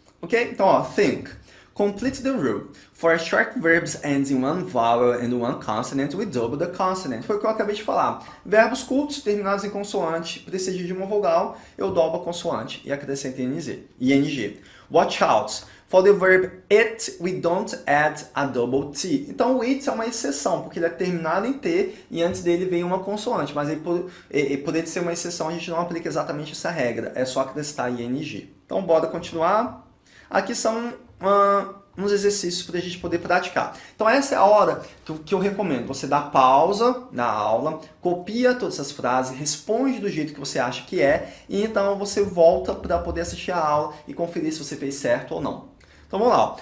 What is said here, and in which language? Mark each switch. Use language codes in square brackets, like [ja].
[pt] Ok? Então, ó, [en] think. Complete the rule. For short verbs ends in one vowel and one consonant, we double the consonant. [pt] Foi o que eu acabei de falar. Verbos curtos terminados em consoante, precedido de uma vogal, eu dobro a consoante e acrescento ing. [en] Watch out. For the verb it, we don't add a double T. [pt] Então, o it é uma exceção, porque ele é terminado em T e antes dele vem uma consoante. Mas por ele ser uma exceção, a gente não aplica exatamente essa regra. É só acrescentar ing. Então, bora continuar. Aqui são uns exercícios para a gente poder praticar. Então, essa é a hora que eu recomendo. Você dá pausa na aula, copia todas essas frases, responde do jeito que você acha que é, e então você volta para poder assistir a aula e conferir se você fez certo ou não. Então, vamos lá.